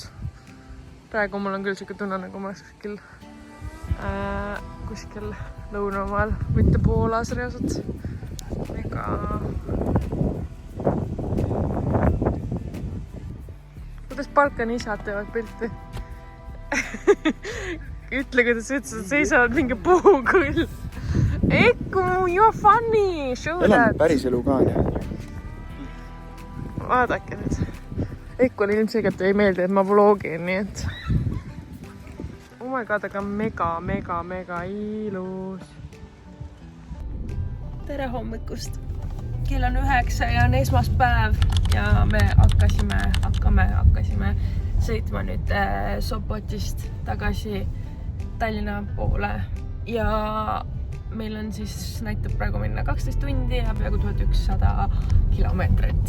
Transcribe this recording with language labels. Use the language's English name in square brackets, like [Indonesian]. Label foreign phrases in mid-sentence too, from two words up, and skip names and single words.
[Estonian] Praegu mul on küll siuke tunne, nagu ma kuskil lõunamaal, mitte Poolas reaalselt. Ega... Kuidas Balkani isad teevad pilti? Ütle, kuidas ütlesid, et seisavad mingi puu küll. [English] Eku, you're funny! Show that! [Estonian] Elan päris elu ka, nii. Vaadake nüüd. Eikule ilmselgelt ei meeldi, et ma vlogin, nii et [English] oh my god, [Estonian] aga mega ilus. Tere hommikust! Kell on 9 ja on esmaspäev ja me hakkasime sõitma nüüd Sopotist tagasi Tallinna poole ja meil on siis, näitab praegu minna 12 tundi ja peaaegu 1100 kilomeetrit.